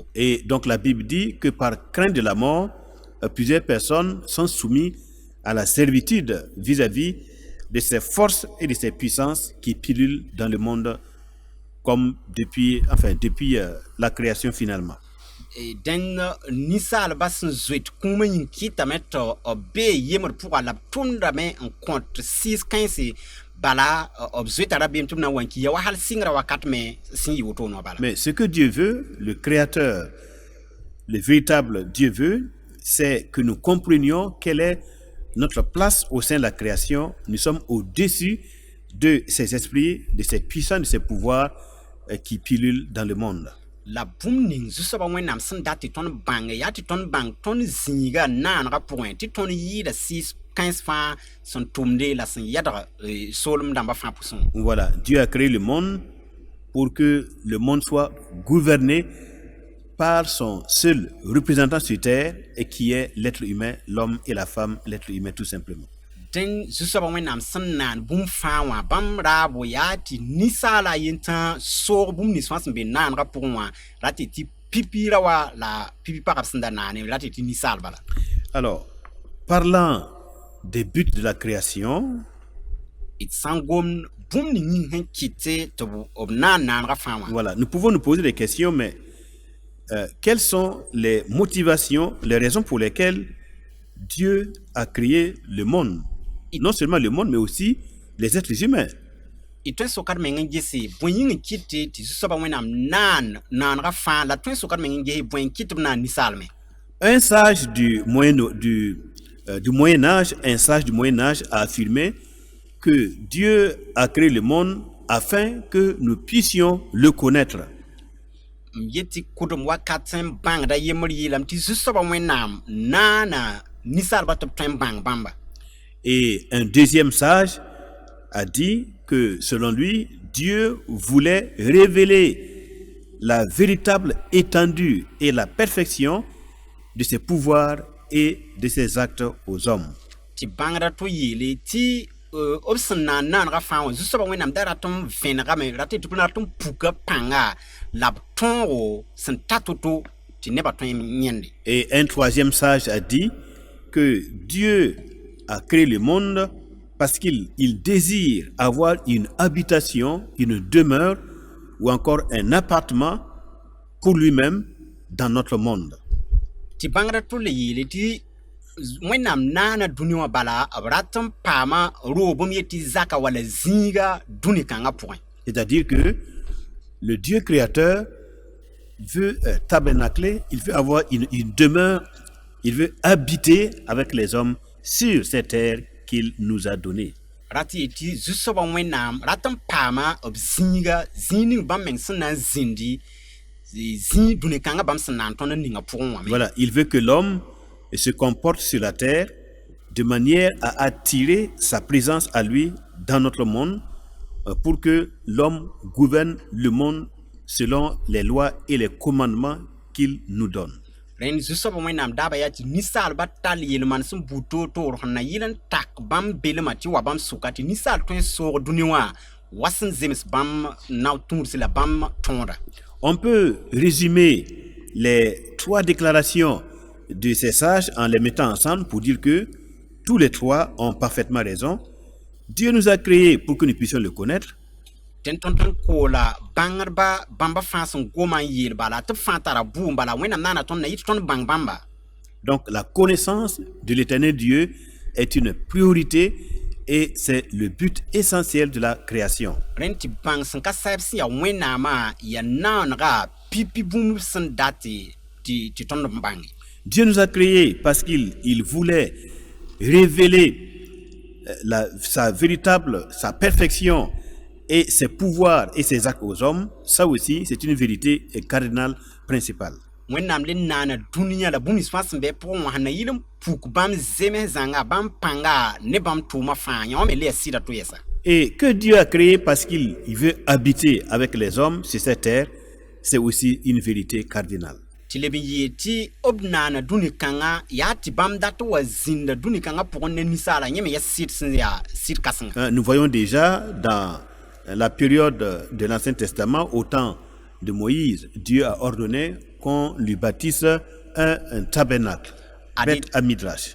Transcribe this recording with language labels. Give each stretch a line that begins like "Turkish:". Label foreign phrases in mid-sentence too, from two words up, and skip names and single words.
French: Et donc la Bible dit que par crainte de la mort, plusieurs personnes sont soumises à la servitude vis-à-vis de ces forces et de ces puissances qui pilulent dans le monde comme depuis la création finalement.
Mossi: den ninsaalba sẽn zoet kũumã yĩng kɩtame tɩ b bee yembr pʋga la b tʋmdame n kõ tɩ sɩɩs kãense bala b zoeta rabeem tɩ b na n wa n kia wa hal sɩngra wakat me sẽn yɩ wotoone wã bala.
French: Mais ce que Dieu veut, le Créateur, le véritable Dieu veut, c'est que nous comprenions quelle est notre place au sein de la création. Nous sommes au-dessus de ces esprits, de ces puissants, de ces pouvoirs qui pilulent dans le monde.
Mossi: La bũmb ning zu-soabã wẽnnaam sẽn dat tɩ tõnd bãng yaa tɩ tõnd bãng tõnd zĩiga naanegã pʋgẽ tɩ tõnd yɩɩda sɩɩs kãens fãa sẽn tʋmde la sẽn yadg soolem dãmbã fãa pʋsẽ.
French: Voilà, Dieu a créé le monde pour que le monde soit gouverné par son seul représentant sur terre et qui est l'être humain, l'homme et la femme, l'être humain tout simplement.
Mossi: Dẽn zu-soabã wẽnnaam sẽn naan bũmb fãa wã bãmb raabo yaa tɩ ninsaala a yen tã soog bũmb nins fãa sẽn be naanegã pʋgẽ wã ra tɩ tɩ pipi ra wa la pipi pagb sẽn da naane ra tɩ tɩ ninsaal bala.
French: Alors, parlant des buts de la création,
Mossi: d sãn gomd bũmb ning yĩng sẽn kɩt tɩ b naan naanegã fãa wã.
French: voilà, nous pouvons nous poser des questions, mais quelles sont les motivations, les raisons pour lesquelles Dieu a créé le monde? Non seulement le monde, mais aussi les êtres humains.
Mossi: Y tõe n sokd meng n gese bõe yĩng n kɩt tɩ zu-soabã wẽnnaam naan naanegã fãa la tõe n sokd meng n gese bõe n kɩt b naan ninsaalme.
French: Un sage du Moyen Âge, un sage du Moyen Âge a affirmé que Dieu a créé le monde afin que nous puissions le connaître.
Mossi: M yetɩ kʋdem wakat sẽn bãngda yembr yeelame tɩ zu-soabã wẽnnaam naana ninsaalbã tɩ b tõe n bãng bãmba.
French: Et un deuxième sage a dit que selon lui, Dieu voulait révéler la véritable étendue et la perfection de ses pouvoirs et de ses actes aux hommes.
Mossi: Tɩ bãngda tɩ yeele tɩ b sẽn naan naanegã fãa wã zu-soabã wẽnnaam da rat n vẽnegame rat tɩ b rat n puka pãnga la b tõogo sẽn ta to-to tɩ nebã tõe n yẽnde.
French: Et un troisième sage a dit que Dieu a créé le monde parce qu'il désire avoir une habitation, une demeure ou encore un appartement pour lui-même dans notre monde.
Mossi: Tɩ bãngda tɩ le yeele tɩ wẽnnaam naana dũni wã bala b rat n paama roobem ye tɩ zaka wala zĩiga dũni kãngã pʋgẽ.
French: C'est-à-dire que le Dieu créateur veut tabernacler, il veut avoir une demeure, il veut habiter avec les hommes sur cette terre qu'il nous a donnée.
Mossi: Rat yɩ tɩ zu-soabã wẽnnaam rat n paama b zĩiga zĩig ning bãmb meng sẽn na n zĩndi zĩig dũni kãngã bãmb sẽn na n tõnd n ninga pʋgẽ wã me.
French: Voilà, il veut que l'homme se comporte sur la terre de manière à attirer sa présence à lui dans notre monde pour que l'homme gouverne le monde selon les lois et les commandements qu'il nous donne.
Mossi: Rẽnd zu-soabã wẽnnaam daaba yaa tɩ ninsaalbã tall yel-maan sẽn bʋ toor-toor sẽn na yɩl n tak bãmb belmã tɩ wa bãmb sʋka tɩ ninsaal tõe n soog dũni wã wa sẽn zems bãmb nao tũudse la bãmb tõoda.
French: On peut résumer les trois déclarations de ces sages en les mettant ensemble pour dire que tous les trois ont parfaitement raison. Dieu nous a créés pour que nous puissions le connaître.
Mossi: Tẽn tõnd tõnd koola bãngdbã bãmba fãa sẽn goma n yeel bala tɩ b fãa tara buum bala wẽnnaam naana tõnd na yɩ tɩ tõnd bãng bãmba.
French: Donc la connaissance de l'éternel Dieu est une priorité et c'est le but essentiel de la création.
Mossi: Rẽnd tɩ bãng sẽn ka sɛɛb sẽn yaa wẽnnaamã yaa naanega pipi bũmb sẽn dat tɩ tõnd n bãnge.
French: Dieu nous a créés parce qu'il voulait révéler sa perfection et ses pouvoirs et ses actes aux hommes. Ça aussi, c'est une vérité cardinale principale.
Mossi: Wẽnnaam le naana dũniyã la bũmb nins fãa sẽn be pʋgẽ wã sẽn na yɩl n puk bãmb zems zãnga bãmb pãnga ne bãmb tʋʋmã fãa yã wã me le yaa sɩda tʋ yɛsa.
French: Et que Dieu a créé parce qu'il veut habiter avec les hommes sur cette terre, c'est aussi une vérité cardinale.
Mossi: Tɩ leb n yee tɩ b naana dũni kãngã yaa tɩ bãmb dat wa zĩnda dũni kãngã pʋgẽ ne ninsaala yẽ me yaa sɩd sẽn yaa sɩd kãsenga.
French: Nous voyons déjà dans la période de l'Ancien Testament, au temps de Moïse, Dieu a ordonné qu'on lui bâtisse un tabernacle, Beth Amidrash.